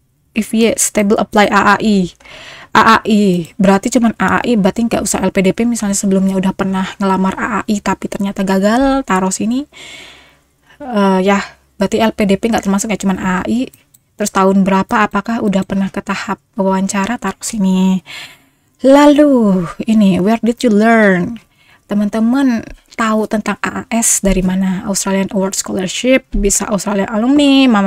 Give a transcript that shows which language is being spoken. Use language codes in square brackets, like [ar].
[id] If yes, stable apply AAI berarti cuman AAI, berarti nggak usah LPDP. Misalnya sebelumnya udah pernah ngelamar AAI tapi ternyata gagal, taruh sini. Ya berarti LPDP nggak termasuk ya, cuman AAI. Terus tahun berapa, apakah udah pernah ke tahap wawancara, taruh sini. [en] Lalu ini, where did you learn? [id] Teman-teman tahu tentang AAS dari mana? Australian Award Scholarship, bisa Australian Alumni,